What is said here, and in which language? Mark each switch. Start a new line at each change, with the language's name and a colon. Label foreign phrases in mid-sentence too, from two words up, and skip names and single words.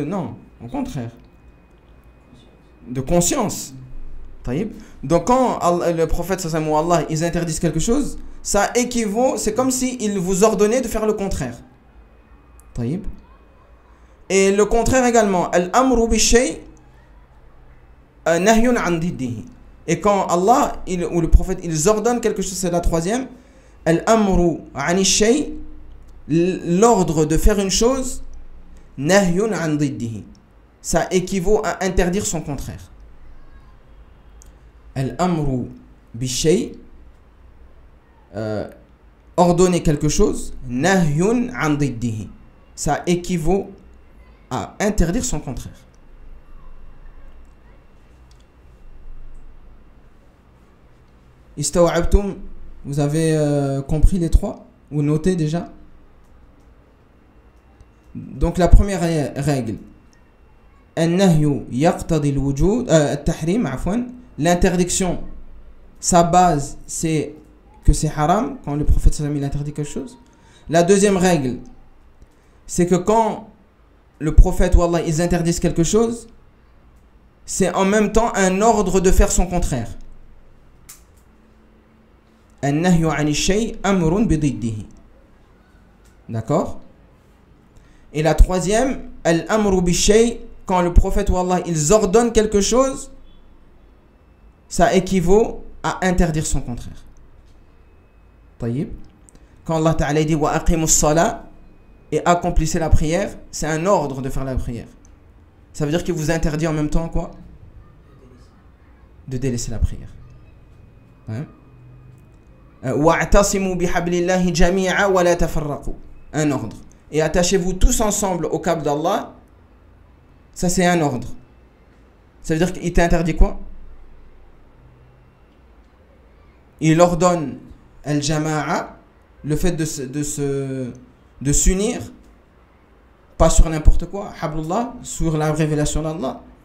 French: Non, au contraire. De conscience. Donc quand le prophète
Arabic: صلى الله عليه وسلم,
French: ils interdisent quelque chose, ça équivaut, c'est comme s'ils vous ordonnaient de faire le contraire. Et le contraire également,
Arabic: الأمر بشيء نهي عن ضده.
French: Et quand Allah ou le prophète ils ordonnent quelque chose, c'est la troisième,
Arabic: الأمر عن شيء,
French: l'ordre de faire une chose,
Arabic: نهي عن ضده,
French: ça équivaut à interdire son contraire.
Arabic: الأمر بشيء,
French: ordonner quelque chose,
Arabic: نهي عن ضده,
French: ça équivaut à interdire son contraire. Istawa'abtum, vous avez compris les trois? Vous notez déjà? Donc la première règle,
Arabic: النهي يقتضي الوجود، التحريم، عفوا,
French: l'interdiction, sa base c'est que c'est haram quand le prophète
Arabic: صلى الله عليه وسلم
French: il interdit quelque chose. La deuxième règle, c'est que quand le prophète ou Allah ils interdisent quelque chose, c'est en même temps un ordre de faire son contraire.
Arabic: النهي عن شيء أمر بضده.
French: D'accord? Et la troisième,
Arabic: الأمر بشيء,
French: quand le prophète ou Allah ils ordonnent quelque chose, ça équivaut à interdire son contraire. Taïb. Quand Allah Ta'ala dit
Arabic: وأقيموا الصلاة
French: et accomplissez la prière, c'est un ordre de faire la prière. Ça veut dire qu'il vous interdit en même temps quoi? De délaisser la prière. Hein?
Arabic: واعتصموا بحبل الله جميعا ولا تفرقوا.
French: Un ordre. Et attachez-vous tous ensemble au câble d'Allah. Ça c'est un ordre. Ça veut dire qu'il t'interdit quoi? Il ordonne al-jama'a, le fait de s'unir, pas sur n'importe quoi, hablullah, sur la révélation d'Allah.